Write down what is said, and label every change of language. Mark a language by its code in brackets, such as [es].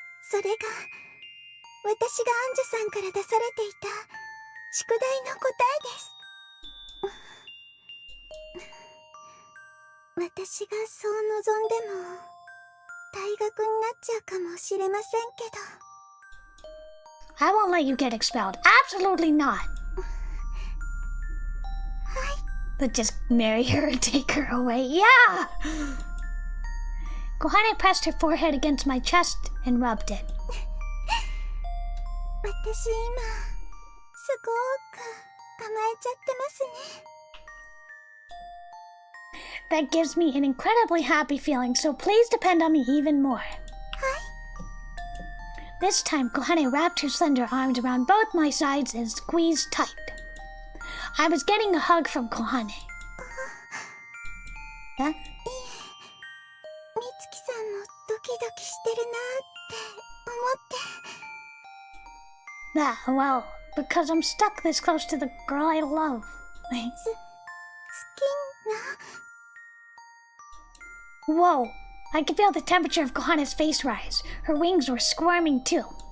[ja] それが、私がアンジュさんから出されていた宿題の答えです。私がそう望んでも、退学になっちゃうかもしれませんけど。 [en] I won't let you get expelled. Absolutely not. But just marry her and take her away. Yeah! Kohane pressed her forehead against my chest and rubbed it. [ja] 私今、すごく甘えちゃってますね。 [en] That gives me an incredibly happy feeling, so please depend on me even more. This time, Kohane wrapped her slender arms around both my sides and squeezed tight. I was getting a hug from Kohane. Huh? [ja] 美月さんもドキドキしてるなって思って。 [en] Well, because I'm stuck this close to the girl I love. [ja] 好きな [en] Whoa! I could feel the temperature of Kohane's face rise. Her wings were squirming too.